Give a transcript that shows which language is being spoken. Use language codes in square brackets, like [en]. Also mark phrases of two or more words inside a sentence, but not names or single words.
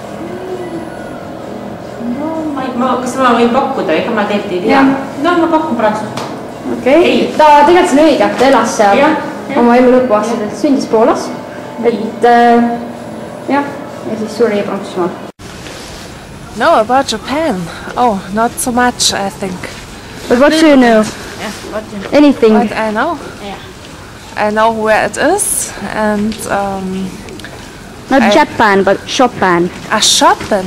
[et] Kas ma võin pakkuda, ega ma tegelikult ei tea. No, ma pakun Prantsusmaa. Okei. Ta tegelikult see on õige, ta elas seal oma elu lõpuaastaselt, sündis Poolas. Et jah, ja siis suri Prantsusmaal. [en] No, about Japan. Oh, not so much, I think. But what do you know? Anything? What I know? I know where it is and Not Japan, but Chopin. Chopin.